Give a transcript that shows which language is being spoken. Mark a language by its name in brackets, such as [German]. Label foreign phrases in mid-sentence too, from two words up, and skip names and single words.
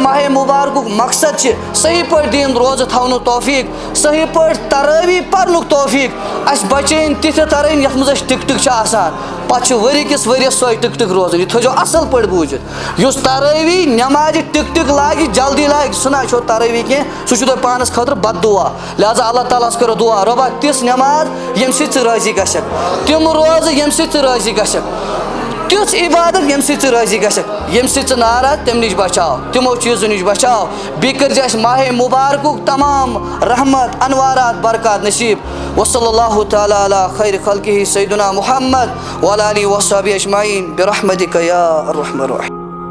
[Kashmiri] ماہِ مُبارکُک مقصد چھِ صحیح پٲٹھۍ دِیِن روزٕ تھاونُک توفیٖق صحیح پٲٹھۍ ترٲوی پرنُک توفیٖق اسہِ بچٲیِن تِتھِ ترٲوی یتھ منٛز اسہِ ٹِکٹٕک چھِ آسان پتہٕ چھِ ؤری کِس ؤرِیس سۄے ٹِکٹٕک روزان یہِ تھٲیزیو اصل پٲٹھۍ بوٗزِتھ یُس ترٲوی نٮ۪مازِ ٹِکٹٕک لاگہِ جلدی لاگہِ سُہ نہ چھُو ترٲوی کینٛہہ سُہ چھُ تۄہہِ پانس خٲطرٕ بد دُعا لہذا اللہ تعالیٰ ہس کرو دُعا رۄبا تِژھ نٮ۪ماز ییٚمہِ سۭتۍ ژٕ رٲضی گژھکھ تِم روزٕ ییٚمہِ سۭتۍ ژٕ رٲضی گژھکھ تیُتھ عبادت ییٚمہِ سۭتۍ ژٕ رٲضی گژھکھ ییٚمہِ سۭتۍ ژٕ ناراض تَمہِ نِش بچاو تِمو چیٖزو نِش بچاو بیٚیہِ کٔرۍ زِ اَسہِ ماہِ مُبارکُک تمام رحمت انوارات برکات نصیٖب [Arabic] وصلی اللہ تعالیٰ علی خیر خلقہ سیدنا محمد وعلی آلہ وصحبہ اجمعین برحمتک یا ارحم الراحمین.